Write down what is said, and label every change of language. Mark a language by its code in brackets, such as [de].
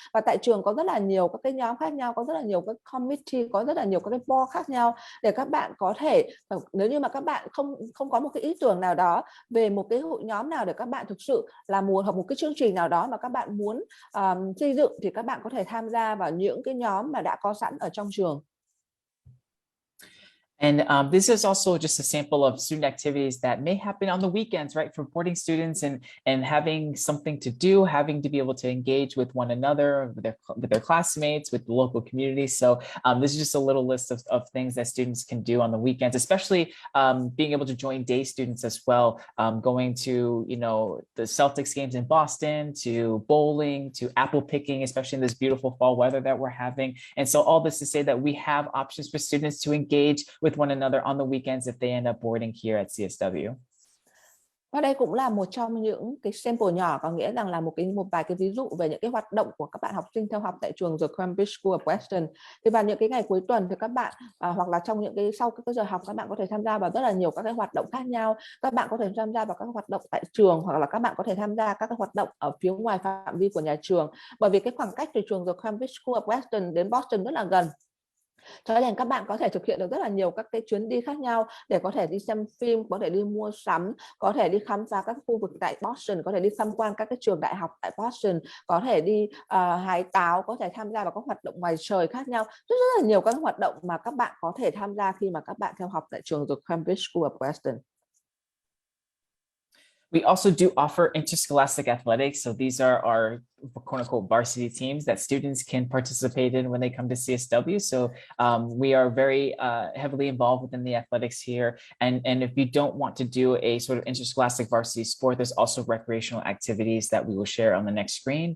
[vi] Và tại trường có rất là nhiều các cái nhóm khác nhau, có rất là nhiều các committee, có rất là nhiều các cái board khác nhau để các bạn có thể, nếu như mà các bạn không có một cái ý tưởng nào đó về một cái hội nhóm nào để các bạn thực sự là muốn học một cái chương trình nào đó mà các bạn muốn xây dựng, thì các bạn có thể tham gia vào những cái nhóm mà đã có sẵn ở trong trường. [en] And this is also just a sample of student activities that may happen on the weekends, right? For boarding students and having something to do, having to be able to engage with one another, with their classmates, with the local community. So this is just a little list of things that students can do on the weekends, especially being able to join day students as well, going to, the Celtics games in Boston, to bowling, to apple picking, especially in this beautiful fall weather that we're having. And so all this to say that we have options for students to engage with one another on the weekends if they end up boarding here at CSW. [vi] Và đây cũng là một trong những cái sample nhỏ, có nghĩa rằng là một vài cái ví dụ về những cái hoạt động của các bạn học sinh theo học tại trường The Cambridge School of Weston. Thì vào những cái ngày cuối tuần thì các bạn hoặc là trong những cái sau các giờ học, các bạn có thể tham gia vào rất là nhiều các cái hoạt động khác nhau. Các bạn có thể tham gia vào các hoạt động tại trường, hoặc là các bạn có thể tham gia các cái hoạt động ở phía ngoài phạm vi của nhà trường. Bởi vì cái khoảng cách từ trường The Cambridge School of Weston đến Boston rất là gần, cho nên các bạn có thể thực hiện được rất là nhiều các cái chuyến đi khác nhau để có thể đi xem phim, có thể đi mua sắm, có thể đi khám phá các khu vực tại Boston, có thể đi tham quan các cái trường đại học tại Boston, có thể đi hái táo, có thể tham gia vào các hoạt động ngoài trời khác nhau. Rất là nhiều các hoạt động mà các bạn có thể tham gia khi mà các bạn theo học tại trường The Cambridge School of Weston. [en] We also do offer interscholastic athletics. So these are our quote unquote varsity teams that students can participate in when they come to CSW. So we are very heavily involved within the athletics here. And if you don't want to do a sort of interscholastic varsity sport, there's also recreational activities that we will share on the next screen.